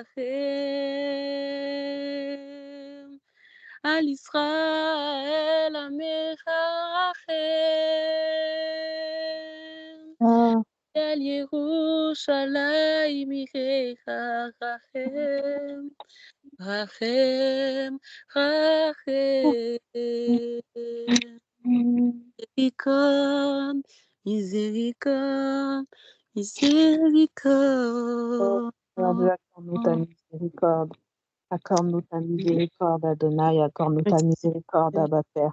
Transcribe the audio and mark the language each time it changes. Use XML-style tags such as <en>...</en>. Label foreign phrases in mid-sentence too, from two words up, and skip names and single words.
<he>רחם על ישראל עמך, רחם על ירושלים עירך, רחם, רחם, רחם.</he> <fr>Miséricorde, miséricorde, Seigneur Dieu, accorde-nous ta miséricorde. Accorde-nous ta miséricorde, Adonai. Accorde-nous ta miséricorde, Abba Père.</fr>